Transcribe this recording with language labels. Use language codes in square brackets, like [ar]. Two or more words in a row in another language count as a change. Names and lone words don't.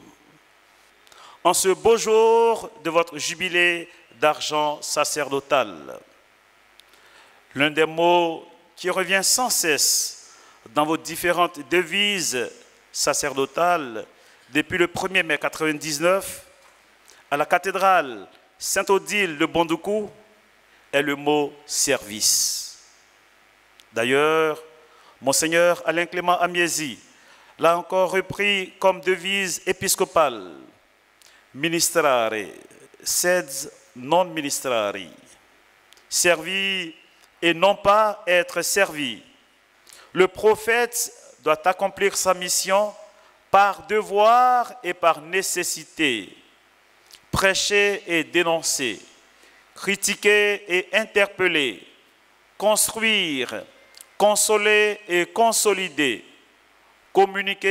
[fr] En ce beau jour de votre jubilé d'argent sacerdotal, l'un des mots qui revient sans cesse dans vos différentes devises sacerdotales depuis le 1er mai 1999 à la cathédrale Saint-Odile de Bondoukou est le mot service. D'ailleurs, Monseigneur Alain Clément Amiezi l'a encore repris comme devise épiscopale: [la] ministrare, sed non ministrari. [fr] Servir et non pas être servi. Le prophète doit accomplir sa mission par devoir et par nécessité. Prêcher et dénoncer, critiquer et interpeller, construire, consoler et consolider, communiquer